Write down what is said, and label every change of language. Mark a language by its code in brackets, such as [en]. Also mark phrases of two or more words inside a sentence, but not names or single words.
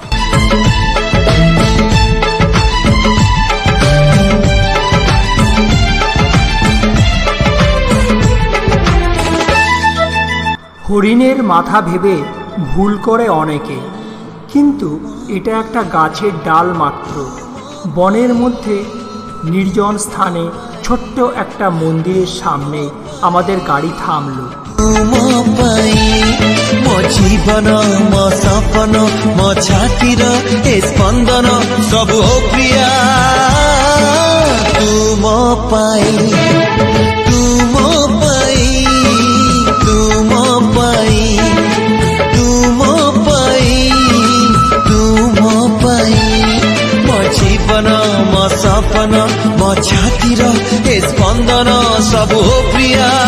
[bn] হরিণের মাথা ভেবে ভুল করে অনেকে, কিন্তু এটা একটা গাছের ডাল মাত্র। বনের মধ্যে নির্জন স্থানে ছোট্ট একটা মন্দিরের সামনে আমাদের গাড়ি থামলো। [or] ମୋ ଜୀବନ ମୋ ସପନ ମୋ ଛାତିର ଏ ସ୍ପନ୍ଦନ ସବୁ ପ୍ରିୟା ତୁ ମୋ ପାଇଁ ତୁ ମୋ ପାଇଁ ତୁ ମୋ ପାଇଁ ତୁ ମୋ ପାଇଁ ତୁ ମୋ ପାଇଁ ମୋ ଜୀବନ ମୋ ସପନ ମୋ ଛାତିର ଏ ସ୍ପନ୍ଦନ ସବୁ ପ୍ରିୟା